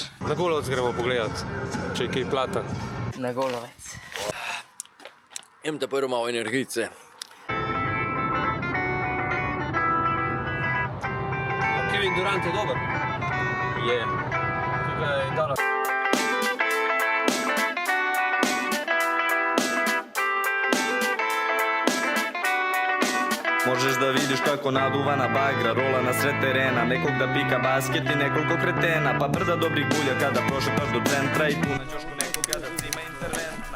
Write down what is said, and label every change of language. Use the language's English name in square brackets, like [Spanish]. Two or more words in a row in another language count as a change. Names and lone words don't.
[Slovenian] Na Gulovec gremo pogledat, če je kaj plata. Na Gulovec. Jem te prvo malo energice. Kevin Durant je dober? Je. Tega je dala. [Serbian] Možeš da vidiš kako naduvana bagra rola na sred terena, nekog da pika basket i nekoliko kretena, pa brda dobrih bulja kada prošetaš do centra i tu na ćošku nekoga da cima interventna.